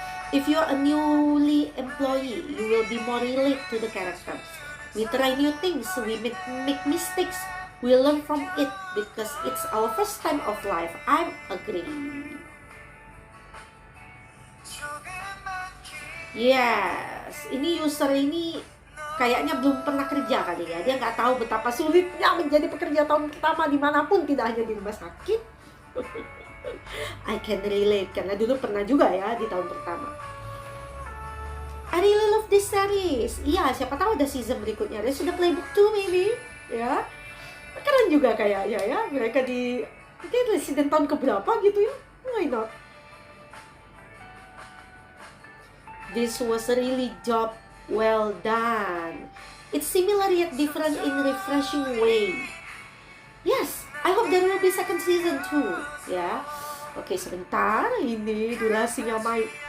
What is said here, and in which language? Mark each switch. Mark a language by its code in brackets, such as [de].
[en] If you're a newly employee, you will be more relate to the characters. We try new things, we make mistakes, we learn from it because it's our first time of life. I'm agree. [id] Yes, ini user ini kayaknya belum pernah kerja kali ya. Dia nggak tahu betapa sulitnya menjadi pekerja tahun pertama dimanapun, tidak hanya di rumah sakit. [en] I can relate [id] karena dulu pernah juga ya di tahun pertama. [en] I really love this series. [id] Iya, siapa tahu ada season berikutnya. Dia sudah playbook 2 maybe, ya. Keren juga kayaknya ya. Mereka di mungkin resident tahun keberapa gitu ya. [en] Why not? This was a really job well done. It's similar yet different in refreshing way. Yes, I hope there will be second season too. Ya. [id] Oke, sebentar, ini durasinya Mai.